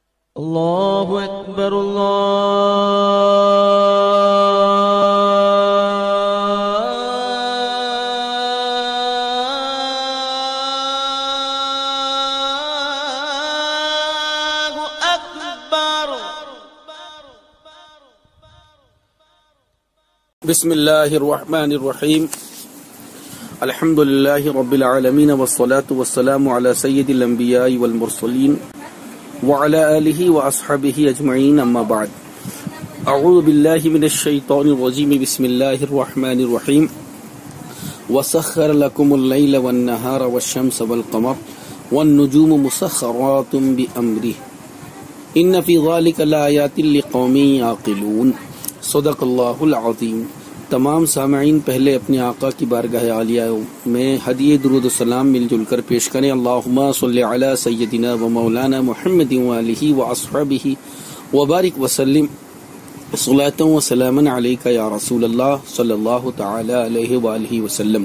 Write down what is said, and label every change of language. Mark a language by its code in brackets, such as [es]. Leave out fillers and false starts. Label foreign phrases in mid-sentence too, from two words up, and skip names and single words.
[ar] اللہ اکبر اللہ اکبر۔ بسم اللہ الرحمن الرحیم، الحمد للہ رب العالمین والصلاة والسلام علی سید الانبیاء والمرسلین وعلى آلہ واصحابہ اجمعین، اما بعد، اعوذ باللہ من الشیطان الرجیم، بسم اللہ الرحمن الرحیم۔ وسخر لکم اللیل والنہار والشمس والقمر والنجوم مسخرات بأمرہ ان فی ذلک لآیات لقوم یعقلون۔ صدق اللہ العظیم۔ [ur] تمام سامعین پہلے اپنے آقا کی بارگاہ عالیہ میں ہدیہ درود و سلام مل جل کر پیش کریں۔ [ar] اللہم صلی علی سیدنا و مولانا محمد وآلہ واصحابہ وبارک وسلم صلاۃ و سلاما علیک یا رسول اللہ صلی اللہ تعالی علیہ وآلہ وسلم۔